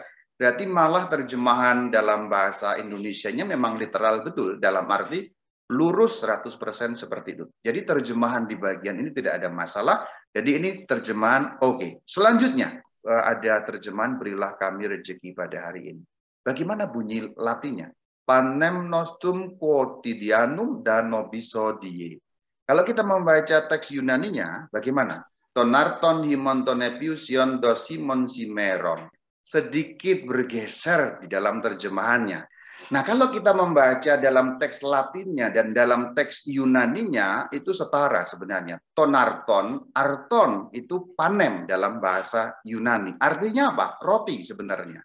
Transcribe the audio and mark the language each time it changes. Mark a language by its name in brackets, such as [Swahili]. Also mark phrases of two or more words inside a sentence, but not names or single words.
[Indonesian] Berarti malah terjemahan dalam bahasa Indonesianya memang literal betul, dalam arti lurus 100% seperti itu. Jadi terjemahan di bagian ini tidak ada masalah, jadi ini terjemahan oke. Selanjutnya, ada terjemahan berilah kami rezeki pada hari ini. Bagaimana bunyi Latinnya? [Latin] Panem nostrum quotidianum da nobis hodie. [Indonesian] Kalau kita membaca teks Yunaninya, bagaimana? [Greek] Τὸν ἄρτον ἡμῶν τὸν ἐπιούσιον δὸς ἡμῖν σήμερον. [Indonesian] Sedikit bergeser di dalam terjemahannya. Nah, kalau kita membaca dalam teks Latinnya dan dalam teks Yunaninya, itu setara sebenarnya. Tonarton, arton itu panem dalam bahasa Yunani. Artinya apa? Roti sebenarnya.